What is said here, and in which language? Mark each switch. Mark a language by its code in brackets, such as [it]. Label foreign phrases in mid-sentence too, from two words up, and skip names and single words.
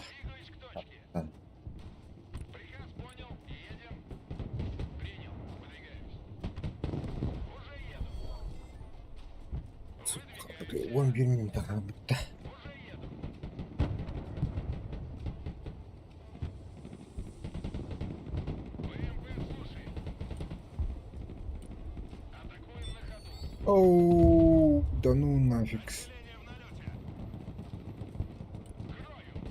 [ru] Двигаюсь к точке. Там. Приказ понял, едем. Принял, выдвигаюсь. Уже еду. [tr] Сука, 11 minut daha bitti. [ru] Уже еду. ВМП слушай. Атакуем на ходу. Оу, да ну нафиг. Население в налете. Крою.